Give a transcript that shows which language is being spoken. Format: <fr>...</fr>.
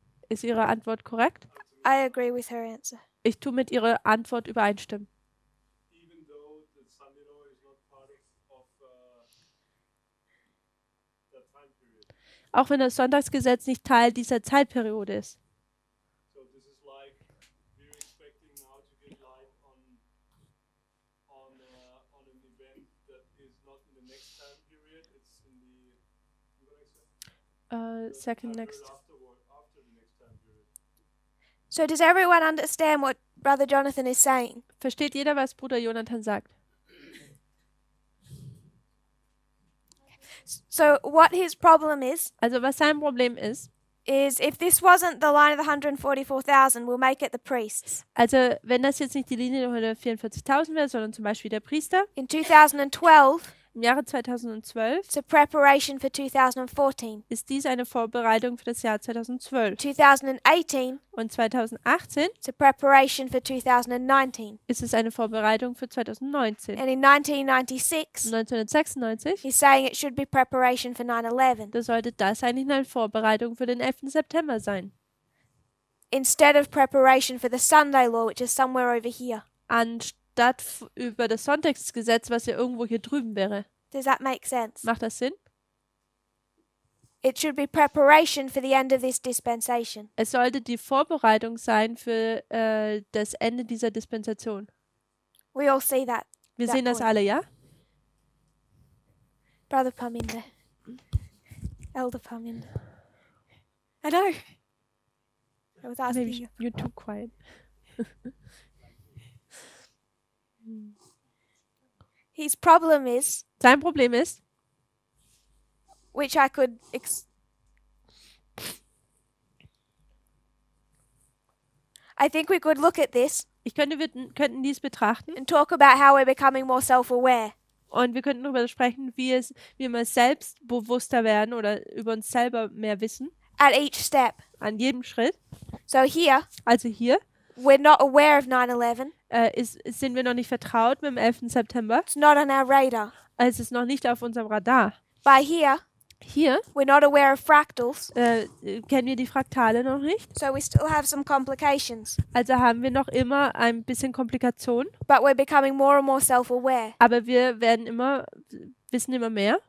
<de>Ist Ihre Antwort korrekt?</de> <en>I agree with her answer.</en> <de>Ich tue mit Ihrer Antwort übereinstimmen.</de> <en>Even though the Sunday law is not part of that time period.</en> <de>Auch wenn das Sonntagsgesetz nicht Teil dieser Zeitperiode ist.</de> <en>So this is like we're expecting now to get light on an event that is not in the next time period. It's in the Second next. after the next time period. So does everyone understand what Brother Jonathan is saying?</en> <de>Versteht jeder, was Bruder Jonathan sagt?</de> <en>So what his problem is</en> <de>Also was sein Problem ist,</de> <en>if this wasn't the line of the 144,000, we'll make it the priests.</en> <de>also wenn das jetzt nicht die Linie der 144.000 wäre, sondern zum Beispiel der Priester,</de> <en>In 2012,</en> <de>im Jahre 2012</de> <en>it's a preparation for 2014.</en> <de>ist dies eine Vorbereitung für das Jahr 2012.</de> <en>2018,</en> <de>Und 2018</de> <en>it's a preparation for 2019.</en> <de>ist es eine Vorbereitung für 2019.</de> <en>And in 1996,</en> <de>1996,</de> <en>he's saying it should be preparation for 9/11</en> <de>da sollte das eigentlich eine Vorbereitung für den 11. September sein.</de> <en>instead of preparation for the Sunday law, which is somewhere over here.</en> <de>Anstatt über das Sonntagsgesetz, was ja irgendwo hier drüben wäre.</de> <en>Does that make sense?</en> <de>Macht das Sinn?</de> <en>It should be preparation for the end of this dispensation.</en> <de>Es sollte die Vorbereitung sein für das Ende dieser Dispensation.</de> <en>We all see that.</en> <de>Wir</de> <en>that</en> <de>sehen das</de> <en>point.</en> <de>alle, ja?</de> <en>Brother Parminder. Elder Parminder. I know. I was asking Maybe you. you're too quiet. His problem is,</en> <de>Sein Problem ist,</de> <en>which I could I think we could look at this</en> <de>wir könnten dies betrachten</de> <en>and talk about how we're becoming more self-aware.</en> <de>und wir könnten darüber sprechen, wie wir selbstbewusster werden oder über uns selber mehr wissen.</de> <en>At each step.</en> <de>An jedem Schritt.</de> <en>So here,</en> <de>Also hier</de> <en>we're not aware of 9/11.</en> <de>Sind wir noch nicht vertraut mit dem 11. September.</de> <en>It's not on our radar.</en> <de>Es ist noch nicht auf unserem Radar.</de> <en>By here,</en> <de>Hier</de> <en>we're not aware of fractals.</en> <de>kennen wir die Fraktale noch nicht.</de> <en>So we still have some complications.</en> <de>Also haben wir noch immer ein bisschen Komplikation.</de> <en>But we're becoming more and more self-aware.</en> <de>Aber wir wissen immer mehr.</de>